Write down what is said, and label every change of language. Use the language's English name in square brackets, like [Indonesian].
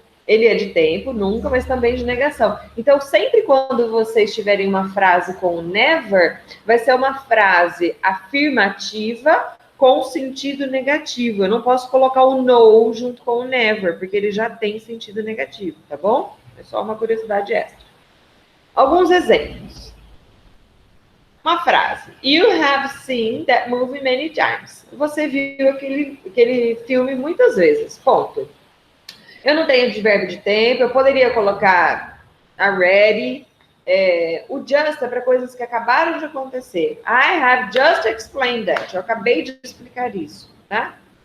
[Portuguese] Ele é de tempo, nunca, mas também de negação. Então, sempre quando vocês tiverem uma frase com never, vai ser uma frase afirmativa com sentido negativo. Eu não posso colocar o no junto com o never, porque ele já tem sentido negativo, tá bom? É só uma curiosidade extra. Alguns exemplos. Uma frase. [English] You have seen that movie many times. [Portuguese] Você viu aquele filme muitas vezes. Ponto. Eu não tenho advérbio de tempo. Eu poderia colocar already. O just é para coisas que acabaram de acontecer. [English] I have just explained that. [Portuguese] Eu acabei de explicar isso, tá?